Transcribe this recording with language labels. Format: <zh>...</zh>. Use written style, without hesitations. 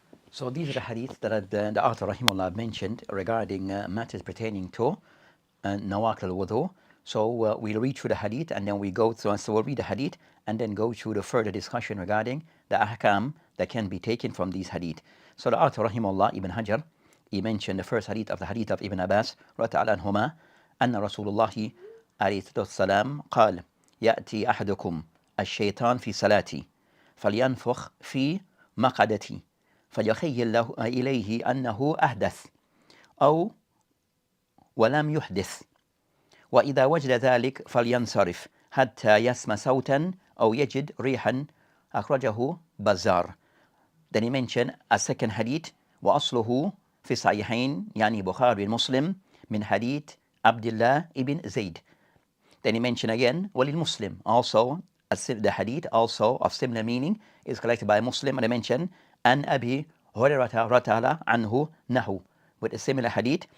<en>So these are the hadiths that the author rahimahullah mentioned regarding matters pertaining to Nawaqil al-Wudu. So we'll read through the hadith and then we go through, so we'll read the hadith and then go through the further discussion regarding the ahkam that can be taken from these hadith. So the author rahimahullah, Ibn Hajar, he mentioned the first hadith of the hadith of Ibn Abbas radiyallahu anhuma,</en> <ar>أن رسول الله عليه السلام قال يأتي أحدكم الشيطان في صلاتي فلينفخ في مقعدتي فيخيل له إليه أنه أحدث أو ولم يحدث وإذا وجد ذلك فلينصرف حتى يسمع صوتا أو يجد ريحا أخرجه البزار.</ar> <en>Then he mentioned a second hadith</en> <ar>وأصله في صحيحين يعني بخاري Muslim من حديث عبد الله ibn Zayd.</ar> <en>Then he mentioned again وللمسلم, also the hadith also of similar meaning is collected by Muslim, and I mentioned an Abi Hurairah radiyallahu anhu nahu, with a similar hadith.</en>